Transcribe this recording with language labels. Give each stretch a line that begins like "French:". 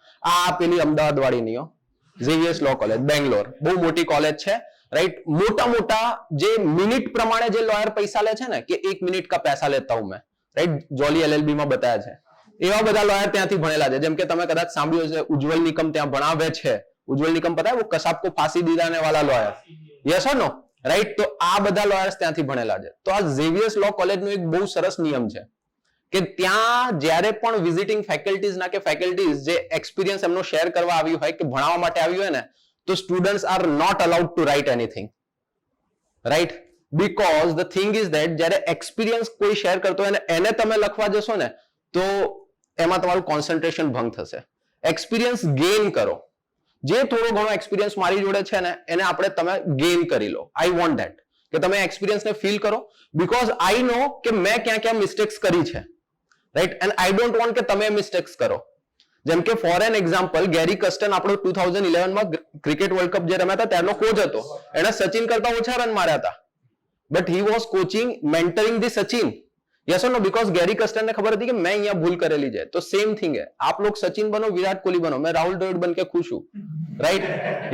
Gujarati: આ પેલી અમદાવાદ વાળી નહીં, ઝેવિયર્સ લો કોલેજ, બેંગ્લોર. બહુ મોટી કોલેજ છે, राइट? मोटा मोटा જે મિનિટ પ્રમાણે જે લોયર પૈસા લે છે ને કે 1 મિનિટ
Hindi: का पैसा लेता हूं मैं,
Gujarati: राइट? જોલી એલએલબી માં બતાયા છે એવા બધા લોયર ત્યાંથી ભણેલા છે. જેમ કે તમે કદાચ સાંભળ્યું છે ઉજ્જવલ નિકમ ત્યાં ભણાવે છે.
Hindi: ઉજ્જવલ નિકમ પતા હે वो કસાબ को फांसी दिलाने वाला लॉयर, यस और नो, राइट?
Gujarati: तो આ બધા લોયર્સ ત્યાંથી ભણેલા છે. તો આ ઝેવિયર્સ લો કોલેજનો એક બહુ સરસ નિયમ છે કે ત્યાં જ્યારે પણ વિઝિટિંગ ફેકલ્ટીઝ ના કે ફેકલ્ટીઝ જે એક્સપિરિયન્સ એમનો શેર કરવા આવી હોય કે ભણાવવા માટે આવી હોય ને, તો
English: students are not allowed to write anything,
Gujarati: right?
English: because the thing is that
Gujarati: જ્યારે એક્સપિરિયન્સ કોઈ શેર કરતો હોય એને તમે લખવા જશો ને તો એમાં તમારું કોન્સન્ટ્રેશન ભંગ થશે. એક્સપિરિયન્સ ગેઇન કરો. જે થોડો ઘણો એક્સપિરિયન્સ મારી જોડે છે ને એને આપણે તમે ગેઇન કરી લો.
English: I want that
Gujarati: કે તમે એક્સપિરિયન્સને ફીલ કરો,
English: because I know
Gujarati: કે મેં ક્યાં ક્યાં મિસ્ટેક્સ કરી છે, right?
English: and I don't want
Gujarati: કે તમે મિસ્ટેક્સ કરો. જેમ કે ફોર એન એક્ઝામ્પલ, ગેરી કસ્ટન આપણો 2011 માં ક્રિકેટ વર્લ્ડ કપ જે રમ્યા હતા ત્યારનો કોચ હતો. એને સચિન કરતા ઓછા રન માર્યા હતા,
English: But he was coaching, mentoring the Sachin. Yes और no?
Hindi: बिकॉज गैरी कस्टन ने खबर थी कि मैं यहाँ भूल करेली जाए. तो सेम थिंग है, आप लोग सचिन बनो, विराट कोहली बनो, मैं राहुल द्रविड़ बन के खुश हूं, राइट?